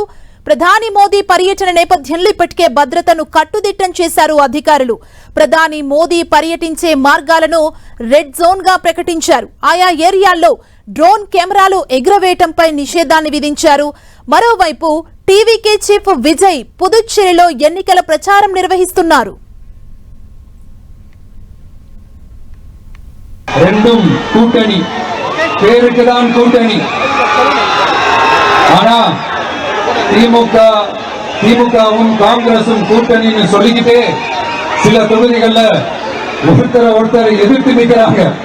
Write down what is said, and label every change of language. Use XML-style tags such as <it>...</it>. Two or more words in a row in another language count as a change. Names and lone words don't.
<te>ప్రధాని మోదీ పర్యటన నేపథ్యంలో ఇప్పటికే భద్రతను కట్టుదిట్టం చేశారు అధికారులు. ప్రధాని మోదీ పర్యటించే మార్గాలను</te> <en>red zone</en> <te>గా ప్రకటించారు. ఆయా ఏరియాల్లో డ్రోన్ కెమెరాలు ఎగురవేయటంపై నిషేధాన్ని విధించారు. మరోవైపు టీవీకే చీఫ్ విజయ్ పుదుచ్చేరిలో ఎన్నికల ప్రచారం నిర్వహిస్తున్నారు.</te> <ta>ரெண்டும் கூட்டணி, பேருக்குதான் கூட்டணி. ஆனா திமுகவும் காங்கிரசும் கூட்டணின்னு சொல்லிக்கிட்டே சில தொகுதிகள்ல ஒருத்தரை எதிர்த்து நிற்கிறாங்க.</ta>